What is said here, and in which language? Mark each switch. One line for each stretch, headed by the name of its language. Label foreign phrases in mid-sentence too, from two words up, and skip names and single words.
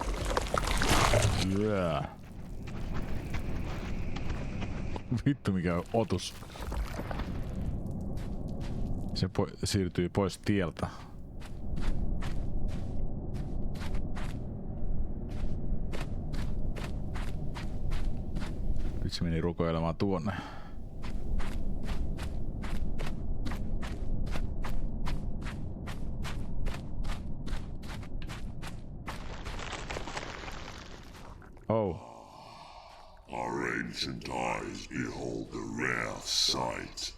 Finnish: Yeah. Vittu mikä otus. Se siirtyi pois tieltä. Nyt se meni rukoilemaan tuonne. Oh.
English: Our ancient eyes behold the rare sight.